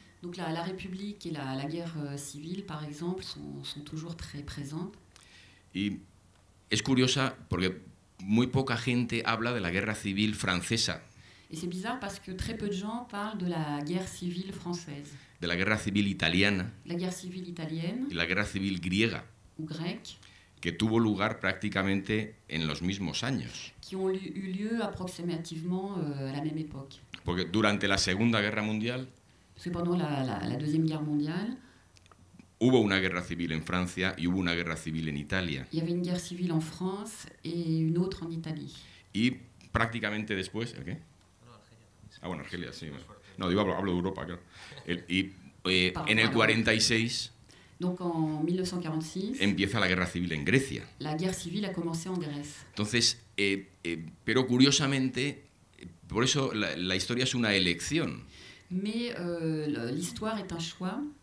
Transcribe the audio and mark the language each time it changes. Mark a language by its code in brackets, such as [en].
[fr] Donc la République et la guerre civile, par exemple, sont toujours très présentes. [es] Y es curiosa porque muy poca gente habla de la Guerra Civil Francesa, [fr] Et c'est bizarre parce que très peu de gens parlent de la guerre civile française, [es] de la Guerra Civil Italiana [fr] la guerre civile italienne [es] y la Guerra Civil Griega, [fr] ou grecque, [es] que tuvo lugar prácticamente en los mismos años. [fr] qui ont eu lieu approximativement à la même époque. [es] Porque durante la Segunda Guerra Mundial [fr] Parce que pendant la Deuxième Guerre mondiale, [es] hubo una guerra civil en Francia y hubo una guerra civil en Italia. [fr] il y avait une guerre civile en France et une autre en Italie. [es] Y prácticamente después... ¿El qué? Ah, bueno, Argelia, sí. No, digo, hablo de Europa, claro. En el 46 [fr] Donc en 1946, [es] empieza la guerra civil en Grecia. [fr] la guerre civile a commencé en Grèce. [es] Entonces, pero curiosamente, por eso la historia es una elección. [fr] Mais l'histoire est un choix.